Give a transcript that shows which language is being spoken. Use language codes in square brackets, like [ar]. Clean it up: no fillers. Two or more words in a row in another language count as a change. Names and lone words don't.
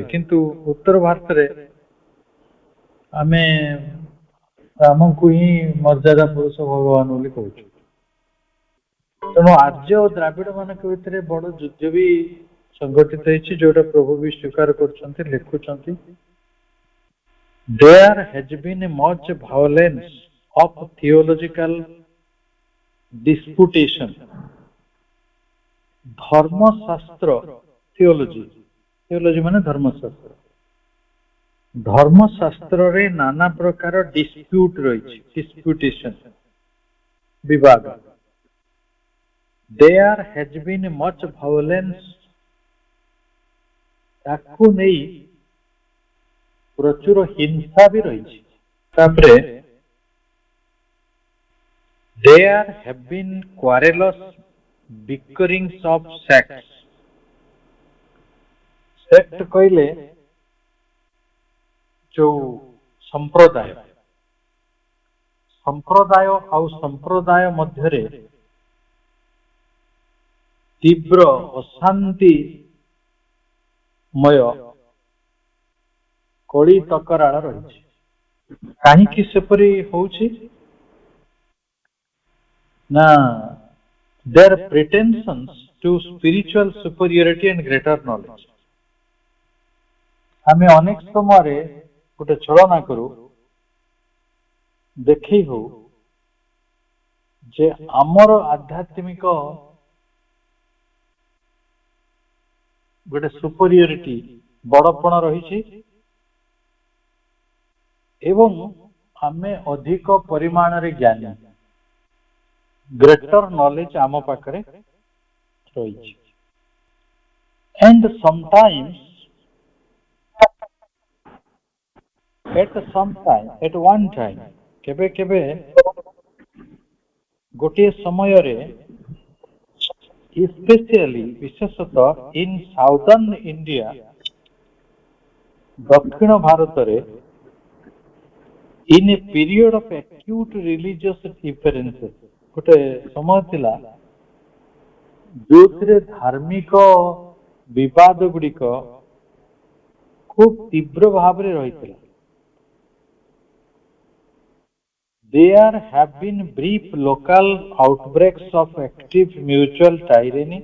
[or] କିନ୍ତୁ ଉତ୍ତର ଭାରତରେ ଆମେ ରାମଙ୍କୁ ହିଁ ମର୍ଯ୍ୟାଦା ପୁରୁଷ ଭଗବାନ ବୋଲି କହୁଛୁ। ତେଣୁ ଆର୍ଯ୍ୟ ଓ ଦ୍ରାବିଡ ମାନଙ୍କ ଭିତରେ ବଡ ଯୁଦ୍ଧ ବି ସଂଗଠିତ ହେଇଛି, ଯୋଉଟା ପ୍ରଭୁ ବି ସ୍ୱୀକାର କରୁଛନ୍ତି, ଲେଖୁଛନ୍ତି। [en] There has been much violence of theological disputation. [or] ଧର୍ମଶାସ୍ତ୍ର, ଥିଓଲୋଜି ମାନେ ଧର୍ମଶାସ୍ତ୍ର, ଧର୍ମଶାସ୍ତ୍ରରେ ନାନା ପ୍ରକାର ଡିସ୍ପ୍ୟୁଟ ରହିଛି, ଡିସ୍ପ୍ୟୁଟେସନ, ବିବାଦ। [en] There has been much violence, [or] ତାକୁ ନେଇ ପ୍ରଚୁର ହିଂସା ବି ରହିଛି। [en] ତାପରେ there have been quarrelous bickerings of sects. [or] ସେକ୍ଟ କହିଲେ ଯୋଉ ସମ୍ପ୍ରଦାୟ, ସମ୍ପ୍ରଦାୟ ଆଉ ସମ୍ପ୍ରଦାୟ ମଧ୍ୟରେ ତୀବ୍ର ଅଶାନ୍ତି ମୟ କଳି ତକରାଳ ରହିଛି। କାହିଁକି ସେପରି ହଉଛି ନା [en] their pretensions to spiritual superiority and greater knowledge। [or] ଆମେ ଅନେକ ସମୟରେ ଗୋଟେ ଛଳନା କରୁ, ଦେଖେଇ ହଉ ଯେ ଆମର ଆଧ୍ୟାତ୍ମିକ ଗୋଟେ ସୁପରିୟରିଟି ବଡପଣ ରହିଛି ଏବଂ ଆମେ ଅଧିକ ପରିମାଣରେ ଜ୍ଞାନୀ, [en] greater knowledge [or] ଆମ ପାଖରେ ରହିଛି। [en] And sometimes at one time [or] କେବେ କେବେ ଗୋଟିଏ ସମୟରେ especially ବିଶେଷତଃ [en] in southern India [or] ଦକ୍ଷିଣ ଭାରତରେ [en] in a period of acute religious differences [or] ଗୋଟେ ସମୟ ଥିଲା ଯୋଉଥିରେ ଧାର୍ମିକ ବିବାଦ ଗୁଡିକ ଖୁବ ତୀବ୍ର ଭାବରେ ରହିଥିଲା। [en] There have been brief local outbreaks of active mutual tyranny।